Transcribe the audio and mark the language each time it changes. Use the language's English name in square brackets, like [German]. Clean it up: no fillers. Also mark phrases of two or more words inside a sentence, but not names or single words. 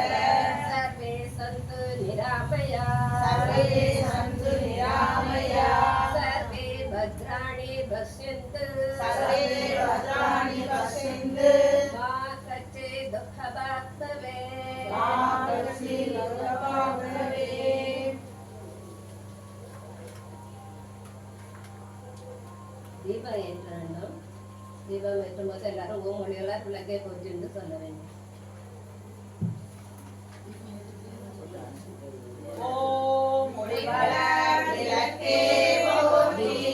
[Sanskrit] सर्वे सन्तु निरामयाः सर्वे सन्तु निरामयाः सर्वे भद्राणि पश्यन्तु सर्वे भद्राणि पश्यन्तु मा कश्चित् दुःखभाग् भवेत् मा कश्चित् दुःखभाग् भवेत् [Tamil] தீபம் ஏற்ற வேண்டும். தீபம் ஏற்றும் போது எல்லாரும் ஓம் மொழிகளால் விளக்கை போச்சு என்று சொல்ல வேண்டும். ஓம் மொழிகளால் விளக்கே போற்றி.